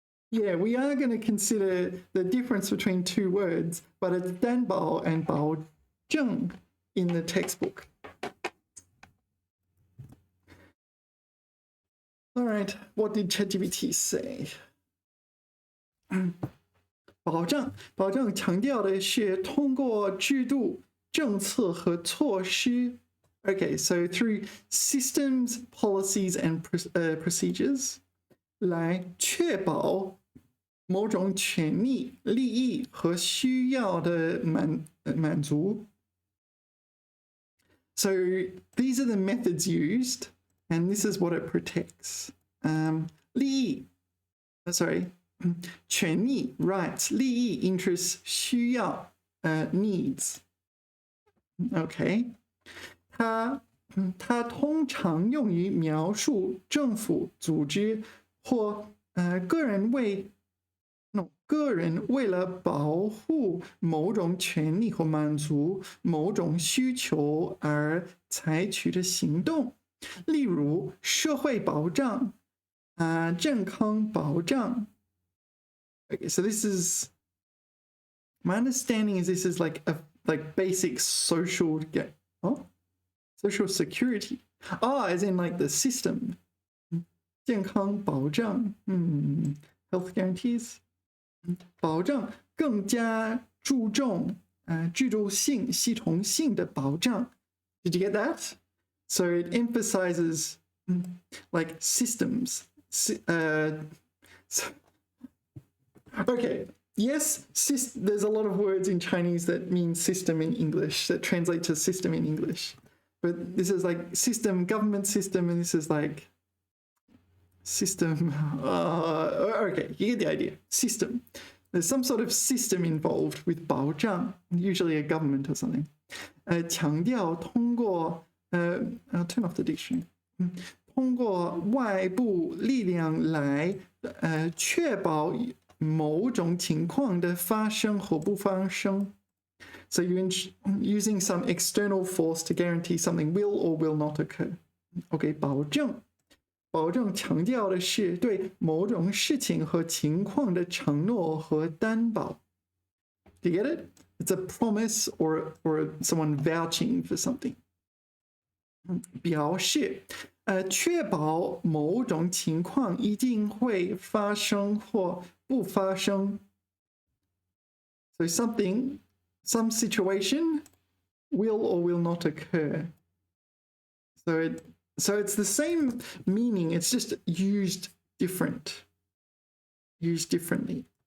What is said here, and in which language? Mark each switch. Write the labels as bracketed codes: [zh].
[en] Yeah, we are going to consider the difference between two words, but it's 担保 and 保证 in the textbook. All right, what did ChatGPT say? [zh] 保障强调的是通过制度、政策和措施. [en] Okay, so through systems, policies, and procedures, [zh] 来确保某种权利、利益和需要的满足. [en] So these are the methods used, and this is what it protects. 利益, 权利 rights, 利益 interests, 需要 needs. Okay. [zh] 它通常用于描述政府、组织或个人为了保护某种权利或满足某种需求而采取的行动，例如社会保障、健康保障。 [en] Okay, so this is my understanding is this is like basic social security. As in like the system. 健康保障, health guarantees. [zh] 保障更加注重制度性、系统性的保障. [en] Did you get that? So it emphasizes like systems. Okay, yes, there's a lot of words in Chinese that mean system in English, that translate to system in English. But this is like system, government system, and this is like system. Okay, you get the idea. System. There's some sort of system involved with 保障, usually a government or something. [zh] 强调通过 [en] I'll turn off the dictionary. [zh] 通过外部力量来确保某种情况的发生或不发生. [en] So you're using some external force to guarantee something will or will not occur. [zh] Okay, 保证强调的是对某种事情和情况的承诺和担保. [en] Do you get it? It's a promise or someone vouching for something. [zh] 表示确保某种情况一定会发生或不发生. [en] So some situation will or will not occur. So it's the same meaning, it's just used differently.